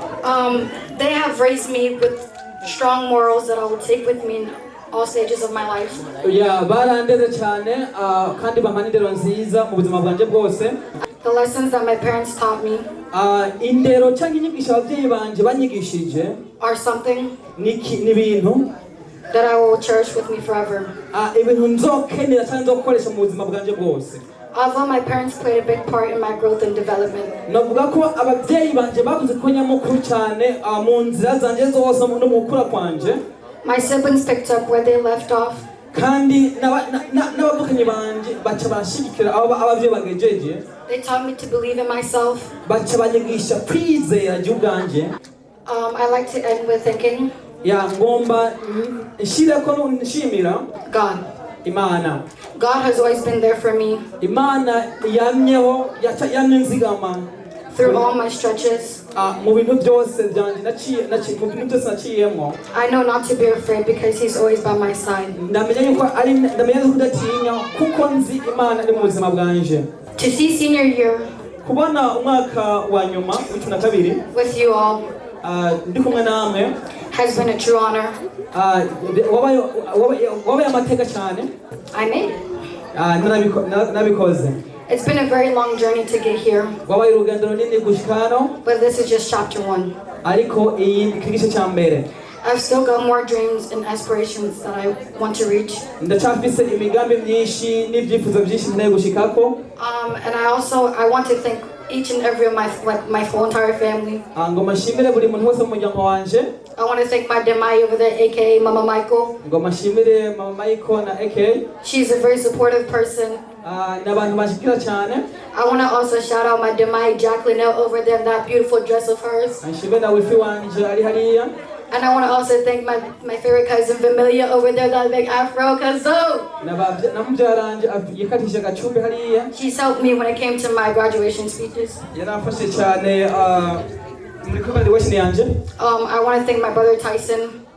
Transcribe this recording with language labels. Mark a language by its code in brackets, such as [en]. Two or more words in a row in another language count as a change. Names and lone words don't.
[en] They have raised me with strong morals that I will take with me in all stages of my life. [rn] barandeze cyane kandi bampa n'indero nziza mu buzima bwanjye bwose. [en] The lessons that my parents taught me [rn] indero cyangwa inyigisho ababyeyi banje banyigishije [en] are something [rn] n'ibintu [en] that I will cherish with me forever. [rn] Ibintu nzokenera cyangwa nzokoresha mu buzima bwanjye bwose. [en] Although my parents played a big part in my growth and development, [rn] navuga ko ababyeyi banje bavuze ko nyamukuru cyane mu nzira zanjye zose no mu gukura kwanje. [en] My siblings picked up where they left off. [rn] Kandi n'abavukanyi banje baca barashigikira ababyeyi bagejeje. [en] They taught me to believe in myself. [rn] Baca banyigisha kwizera by'ubwanje. [en] I like to end with thinking. [rn] Ngomba nshireko nshimira [en] God. [rn] Imana. [en] God has always been there for me. [rn] Imana yamyeho yamye nzigama [en] through all my stretches. [rn] Mu bintu byose byanje mu bintu byose naciyemo. [en] I know not to be afraid because He's always by my side. [rn] Ndamenya yuko kudatinya kuko nzi Imana ari mu buzima bwanje. [en] To see senior year [rn] kubona umwaka wa nyuma w'12 [en] with you all [rn] ndi kumwe namwe [en] has been a true honor. [rn] wabaye amateka cyane. [en] I made it. [rn] nabikoze. [en] It's been a very long journey to get here. [rn] wabaye urugendo runini gushika hano. [en] But this is just chapter 1. [rn] ariko iyi igice cya mbere. [en] I've still got more dreams and aspirations that I want to reach. [rn] Ndacafise imigambi myinshi n'ibyifuzo byinshi nkeneye gushikako. [en] And I want to thank each and every of my whole entire family. [rn] Ngoma shimire buri muntu wese mu muryango wanje. [en] I want to thank my Demai over there, aka Mama Michael. [rn] Ngoma shimire Mama Michael na aka. [en] She's a very supportive person. [rn] N'abantu bashikira cyane. [en] I want to also shout out my Demai Jacqueline over there in that beautiful dress of hers. [rn] Nshimire na wifi wanje ari hariya. [en] And I want to also thank my favorite cousin Familia over there, that big Afro cousin. She's helped me when it came to my graduation speeches. I want to thank my brother Tyson.